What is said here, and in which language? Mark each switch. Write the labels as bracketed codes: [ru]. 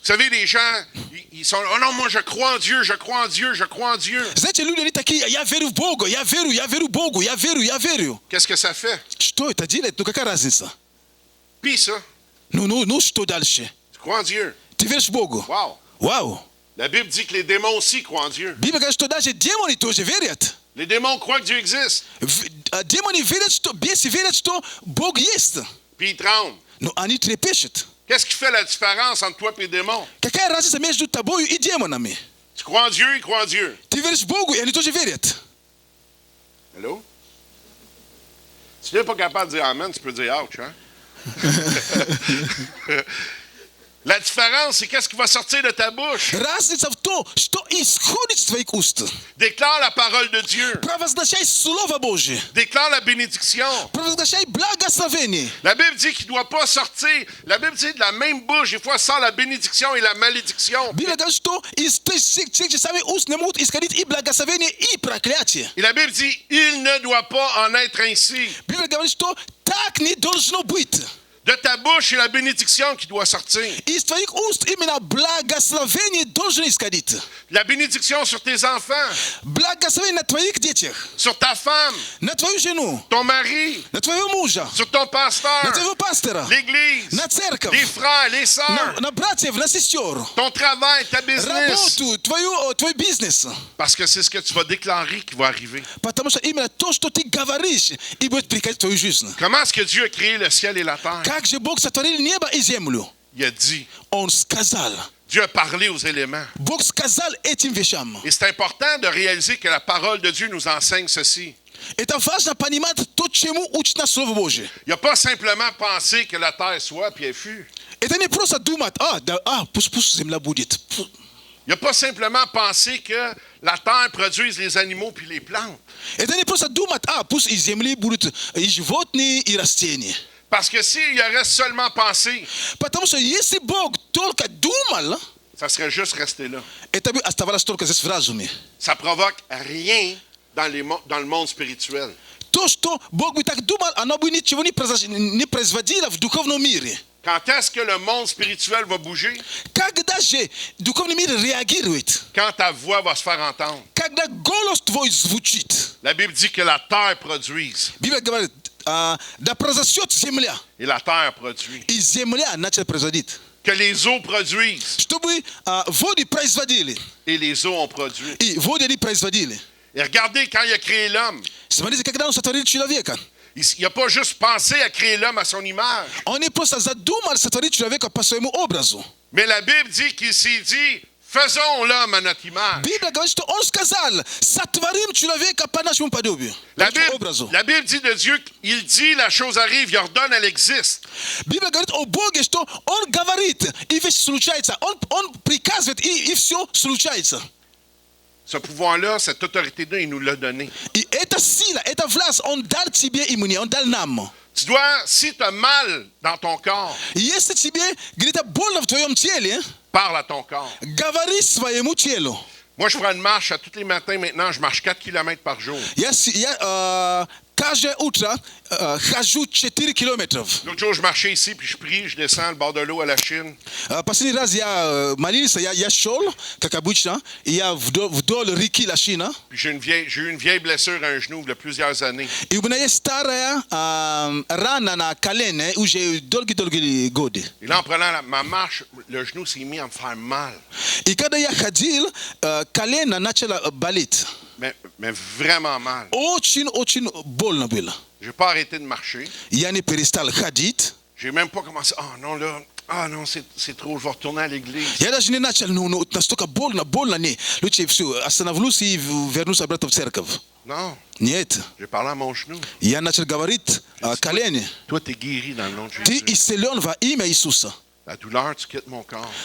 [fr] Vous savez, les gens, ils sont, oh non, moi je crois en Dieu, je crois en Dieu, je crois en Dieu. [ru] Знаете, люди они такие, я верю в Бога, я верю Богу, я верю. [fr] Qu'est-ce que ça fait? [ru] Что это делает? Ну какая разница? [fr] Puis ça, [ru] Ну, что дальше? [fr] tu crois en Dieu. [ru] Ты веришь в Богу? Wow. Вау. [fr] La Bible dit que les démons aussi croient en Dieu. [ru] Библия говорит, что даже демоны тоже верят. [fr] Les démons croient que Dieu existe. [ru] Демоны верят, что бесы верят, что Бог есть. [fr] Puis ils tremblent. [ru] Но они трепещут. [fr] Qu'est-ce qui fait la différence entre toi et les démons? [ru] Какая разница между тобой и демонами? [fr] Tu crois en Dieu, ils croient en Dieu. [ru] Ты веришь в Богу, и они тоже верят. [en] Hello? [fr] Si tu n'es pas capable de dire Amen, tu peux dire ouch, hein? La différence, c'est qu'est-ce qui va sortir de ta bouche. [ru] Разница в što ishodit s tvojih usta. [fr] Déclare la parole de Dieu. [ru] Провозглашай Слово Божие. [fr] Déclare la bénédiction. [ru] Провозглашай благословение. [fr] La Bible dit qu'il ne doit pas sortir. La Bible dit de la même bouche, des fois, sort la bénédiction et la malédiction. [ru] Библия говорит, что из тех же самых уст не могут исходить и благословение, и проклятие. [fr] Et la Bible dit, il ne doit pas en être ainsi. [ru] Библия говорит, что так не должно быть. [fr] De ta bouche, c'est la bénédiction qui doit sortir. [ru] Из твоих уст именно благословение должно исходить. [fr] La bénédiction sur tes enfants, [ru] Благословение на твоих детях, [fr] sur ta femme, [ru] на твою жену, [fr] ton mari, [ru] на твоего мужа, [fr] sur ton pasteur, [ru] на твоего пастора, [fr] l'église, [ru] на церковь, [fr] les frères, les sœurs, [ru] на братьев, на сестер, [fr] ton travail, ta business. [ru] работу, твой бизнес. [fr] Parce que c'est ce que tu vas déclarer qui va arriver. [ru] Потому что именно то, что ты говоришь, и будет приходить в твою жизнь. [fr] Comment est-ce que Dieu a créé le ciel et la terre? [ru] Как же Бог сотворил небо и землю? [fr] Il a dit. [ru] Он сказал. [fr] Dieu a parlé aux éléments. [ru] Бог сказал этим вещам. [fr] Et c'est important de réaliser que la parole de Dieu nous enseigne ceci. [ru] Это важно понимать то, чему учит нас Слово Божие. [fr] Il n'a pas simplement pensé que la terre soit puis elle fut. [ru] Это не просто думать, пусть земля будет. [fr] Il n'a pas simplement pensé que la terre produise les animaux puis les plantes. [ru] Это не просто думать, пусть из земли будут и животные, и растения. [fr] Parce que s'il aurait seulement pensé, [ru] Потому что если Бог только думал, [fr] ça serait juste resté là. [ru] это бы оставалось только здесь в разуме. [fr] Ça provoque rien dans le monde spirituel. [ru] То, что Бог бы так думал, оно бы ничего не производило в духовном мире. [fr] Quand est-ce que le monde spirituel va bouger? [ru] Когда же духовный мир реагирует? [fr] Quand ta voix va se faire entendre. [ru] Когда голос твой звучит. [fr] La Bible dit que la terre produise. [ru] Библия говорит, да произойдет земля. [fr] Et la terre produit. [ru] И земля начала производить. [fr] Que les eaux produisent. [ru] Чтобы воды производили. [fr] Et les eaux ont produit. [ru] И воды они производили. [fr] Et regardez, quand il a créé l'homme, [ru] Смотрите, когда он сотворил человека. [fr] il n'a pas juste pensé à créer l'homme à son image. [ru] Он не просто задумал сотворить человека по своему образу. [fr] Mais la Bible dit qu'il s'est dit, faisons l'homme à notre image. [ru] Библия говорит, что он сказал, сотворим человека по нашему подобию. [fr] La [ru] По образу. [fr] Bible dit de Dieu, il dit la chose arrive, il ordonne, elle existe. [ru] Библия говорит о Боге, что он говорит, и вещь случается. Он приказывает, и все случается. [fr] Ce pouvoir-là, cette autorité-là, il nous l'a donné. [ru] И эта сила, эта власть, он дал тебе и мне, он дал нам. [fr] Tu dois, si tu as mal dans ton corps, [ru] Если тебе где-то больно в твоем теле, [fr] parle à ton corps. [ru] говори своему телу. [fr] Moi, je prends une marche à tous les matins maintenant, je marche 4 km par jour. [ru] Я каждое утро хожу 4 километров. [fr] L'autre jour, je marchais ici, puis je prie, je descends le bord de l'eau à la Chine. [ru] Последний раз я молился, я шел, как обычно, и я вдоль реки Лашина. [fr] Puis j'ai eu une vieille blessure à un genou il y a plusieurs années. [ru] И у меня есть старая рана на колене уже долгие годы. [fr] Et là, en prenant ma marche, le genou s'est mis à me faire mal. [ru] И когда я ходил, колено начало болеть. [fr] Mais vraiment mal. [ru] Очень больно было. [fr] Je n'ai pas arrêté de marcher. [ru] Я не перестал ходить. [fr] J'ai même pas commencé. Ah non, c'est trop, je vais retourner à l'église. [ru] Я даже не начал, настолько больно, не. Лучше все, остановлюсь и вернусь обратно в церковь. [fr] Non, [ru] Нет. [fr] j'ai parlé à mon genou. [ru] Я начал говорить о колене. [fr] Toi, tu es guéri dans le nom de [ru] Ты [fr] Jésus. [ru] исцелен во имя Иисуса. [fr] La douleur, tu quittes mon corps.